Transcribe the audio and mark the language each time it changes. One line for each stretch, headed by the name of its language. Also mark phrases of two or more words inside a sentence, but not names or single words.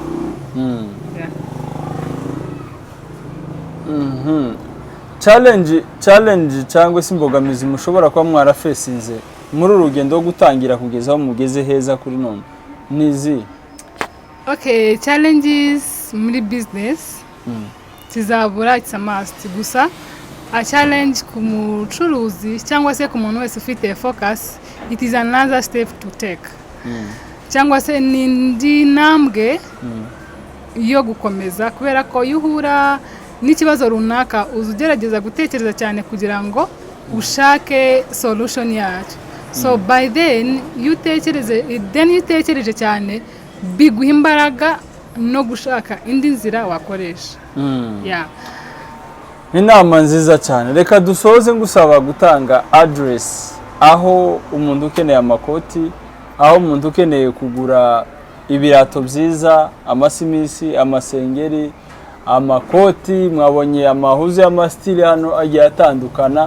Kinyarwanda: Challenge cyangwa se imbogamizi mushobora kuba mwarafesinze muri urugendo rwo gutangira kugeza aho mugeze heza kuri none nizi? Okay, challenges muri business tizabura,
English: it's a must.
Kinyarwanda: Gusa a challenge ku mucuruzi cyangwa se ku muntu wese ufite focus,
English: it is another step to take.
Kinyarwanda: Cyangwa se n'indi ntambwe yo gukomeza, kubera ko yuhura n'ikibazo runaka ugerageza gutekereza cyane kugira ngo ushake solution yacyo.
English: So by then you
Kinyarwanda: tekereje cyane, biguha imbaraga no gushaka indi nzira wakoresha. Inama nziza cyane. Reka dusoze ngusaba gutanga address aho umuntu ukeneye amakoti, aho umuntu ukeneye kugura ibirato byiza, amasimisi, amasengeri, amakoti, mwabonye amahuzu y'amastile hano agiye atandukana.